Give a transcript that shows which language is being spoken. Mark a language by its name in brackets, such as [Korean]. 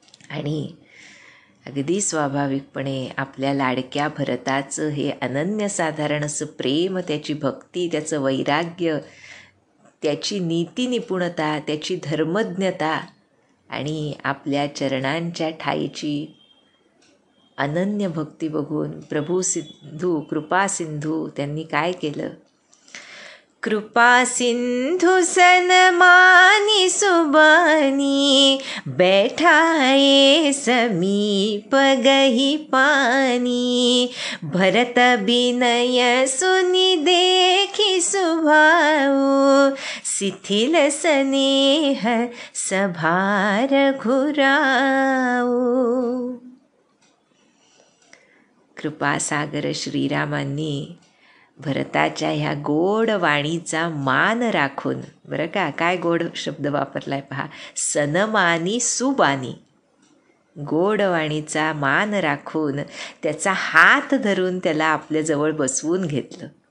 [Marathi] आणि अगदी स्वाभाविकपणे आपल्या लाडक्या भरताचं हे अनन्यसाधारण असं प्रेम, त्याची भक्ती, त्याचं वैराग्य, त्याची नीती निपुणता, त्याची धर्मज्ञता आणि आपल्या चरणांच्या ठाईची अनन्य भक्ती बघून प्रभू सिंधू, कृपा सिंधू त्यांनी काय केलं? [Awadhi] कृपा सिंधु सनमानी सुबानी, बैठाए समीप गही पानी, भरत विनय सुनि देखी सुभाऊ, शिथिल स्नेह सभार घुराऊ. [Marathi] कृपासागर श्रीरामांनी भरताच्या ह्या गोड वाणीचा मान राखून, बरं का, काय गोड शब्द वापरलाय पहा, [Awadhi] सनमानी सुबानी, [Marathi] गोड वाणीचा मान राखून त्याचा हात धरून त्याला आपल्याजवळ बसवून घेतलं.